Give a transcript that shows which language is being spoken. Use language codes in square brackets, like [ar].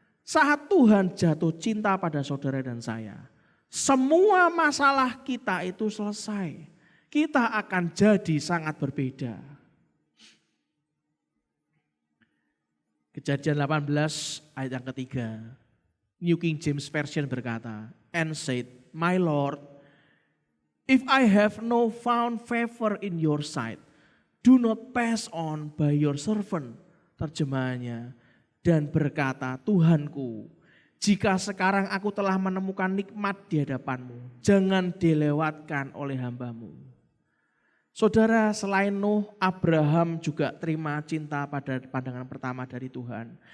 [id] Saat Tuhan jatuh cinta pada saudara dan saya, semua masalah kita itu selesai. Kita akan jadi sangat berbeda. Kejadian 18 ayat yang ketiga. [en] New King James Version [id] berkata, [en] and said, my Lord, if I have no found favor in your sight, do not pass on by your servant. [id] Terjemahannya, dan berkata, Tuhanku, jika sekarang aku telah menemukan nikmat di hadapanmu, jangan dilewatkan oleh hambamu. Saudara, selain Nuh, Abraham juga terima cinta pada pandangan pertama dari Tuhan.